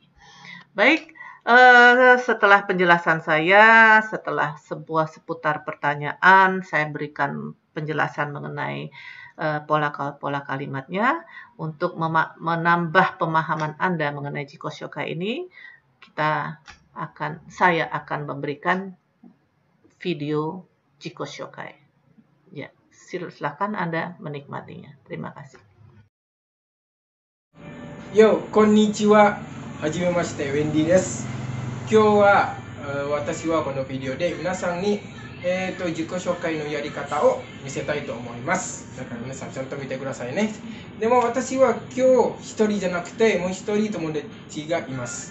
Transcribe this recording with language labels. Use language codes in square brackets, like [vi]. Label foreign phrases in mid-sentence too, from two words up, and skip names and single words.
[id] Baik, setelah penjelasan saya, setelah sebuah seputar pertanyaan, saya berikan penjelasan mengenai pola kalimatnya. Untuk menambah pemahaman Anda mengenai [ja] 自己紹介 [id] ini, saya akan memberikan video [ja] 自己紹介. [id] Ya, silakan Anda menikmatinya. Terima kasih. [ja] よ、こんにちは. はじめまして、ウェンディです。今日は私はこのビデオで皆さんに、自己紹介のやり方を見せたいと思います。だから皆さんちゃんと見てくださいね。でも私は今日一人じゃなくてもう一人友達がいます。